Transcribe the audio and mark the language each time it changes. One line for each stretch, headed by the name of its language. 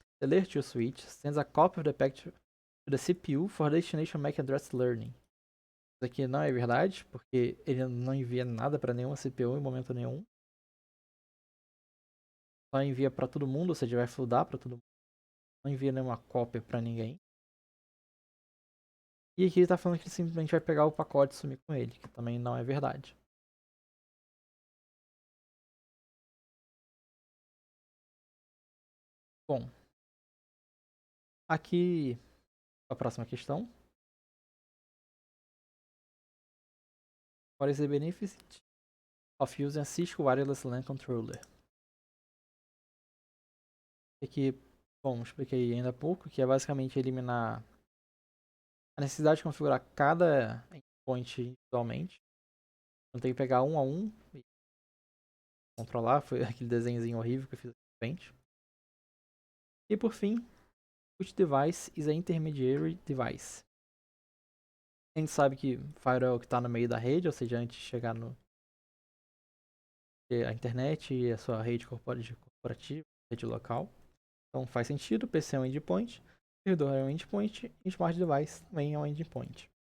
English: The layer 2 switch sends a copy of the packet to the CPU for destination MAC address learning.
Portuguese: Isso aqui não é verdade, porque ele não envia nada para nenhuma CPU em momento nenhum. Só envia para todo mundo, ou seja, vai floodar para todo mundo. Não envia nenhuma cópia para ninguém. E aqui ele está falando que ele simplesmente vai pegar o pacote e sumir com ele, que também não é verdade. Bom, aqui a próxima questão.
English: What is the benefit of using a Cisco Wireless LAN Controller?
Portuguese: Aqui, bom, expliquei ainda há pouco, que é basicamente eliminar a necessidade de configurar cada endpoint individualmente. Não tem que pegar um a um e controlar, foi aquele desenhozinho horrível que eu fiz aqui na frente. E por fim,
English: which device is a intermediary device?
Portuguese: A gente sabe que firewall é o que está no meio da rede, ou seja, antes de chegar no a internet e a sua rede corporativa, rede local. Então faz sentido, PC é um endpoint, servidor é um endpoint e Smart Device também é um endpoint.